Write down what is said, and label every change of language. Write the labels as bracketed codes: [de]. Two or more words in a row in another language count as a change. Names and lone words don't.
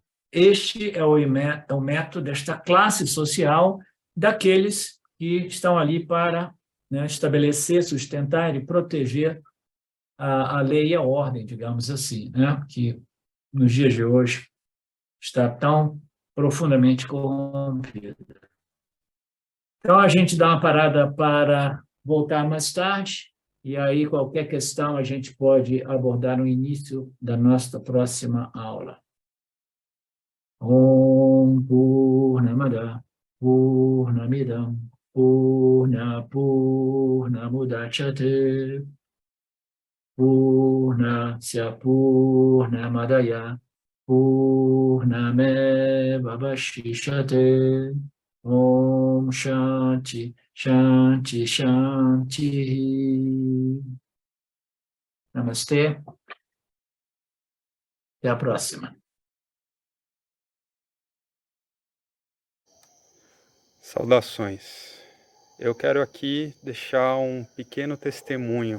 [pt] Este é o método desta classe social daqueles que estão ali para, né, estabelecer, sustentar e proteger a lei e a ordem, digamos assim, né, que nos dias de hoje está tão profundamente corrompida. Então, a gente dá uma parada para voltar mais tarde, e aí qualquer questão a gente pode abordar no início da nossa próxima aula. [sa] Om Purnamada Purnamidam Purnamudachyate Purnasya Purnamadaya Purnameva Vashishyate. Om Shanti Shanti Shanti. [pt] Namastê. Até a próxima. Saudações. Eu quero aqui deixar um pequeno testemunho.